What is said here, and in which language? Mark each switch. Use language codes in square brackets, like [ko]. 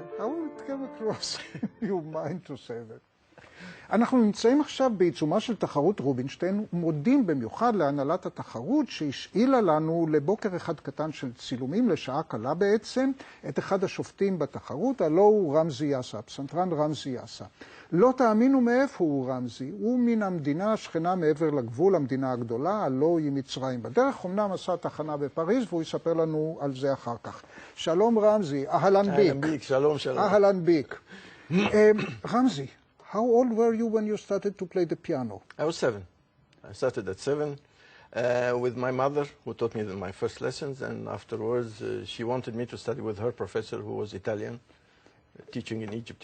[en] How it came across your mind to say that? [he] אנחנו נמצאים עכשיו בעיצומה של תחרות רובינשטיין, ומודים במיוחד להנהלת התחרות שהשאילה לנו לבוקר אחד קטן של צילומים, לשעה קלה בעצם, את אחד השופטים בתחרות, הלא הוא רמזי יאסה, הפסנתרן רמזי יאסה. לא תאמינו מאיפה הוא רמזי, הוא מן המדינה השכנה מעבר לגבול, המדינה הגדולה, הלא היא מצרים. בדרך אמנם עשה תחנה בפריז, והוא יספר לנו על זה אחר כך. שלום רמזי, אהלן ביק. אהלן ביק, שלום שלום. אהלן ביק. [en] רמזי, how old were you when you started to play the piano? I was 7. I started at 7 with my mother, who taught me my first lessons, and afterwards she wanted me to study with her professor, who was Italian, teaching in Egypt.